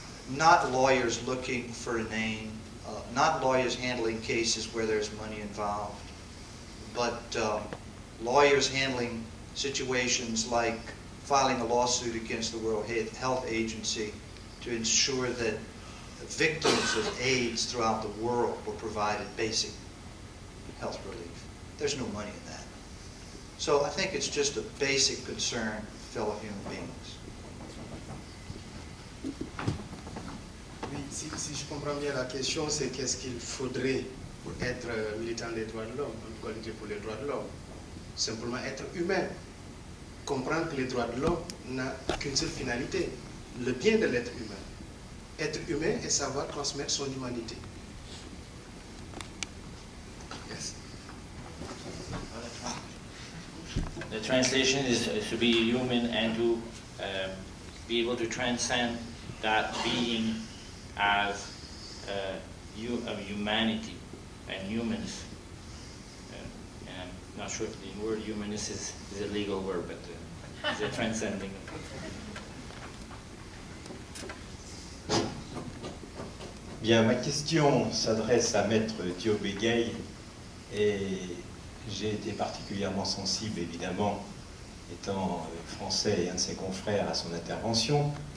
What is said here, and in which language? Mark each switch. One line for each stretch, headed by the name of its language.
English: Not lawyers looking for a name, not lawyers handling cases where there's money involved, but lawyers handling situations like filing a lawsuit against the World Health Agency to ensure that victims of AIDS throughout the world were provided basic health relief. There's no money in that. So I think it's just a basic concern for fellow human beings.
French: Oui, si je comprends bien la question, c'est qu'est-ce qu'il faudrait pour être militant des droits de l'homme, en tout cas lutter pour les droits de l'homme. Simplement être humain. Comprendre que les droits de l'homme n'ont qu'une seule finalité, le bien de l'être humain. Être humain et savoir transmettre son humanité.
English: Yes. The translation is to be human and to be able to transcend that being as humanity and humans. And I'm not sure if the word humanist is a legal word, but it's a transcending.
French: Bien, ma question s'adresse à Maître Diobe Gueye et j'ai été particulièrement sensible, évidemment, étant français et un de ses confrères, à son intervention.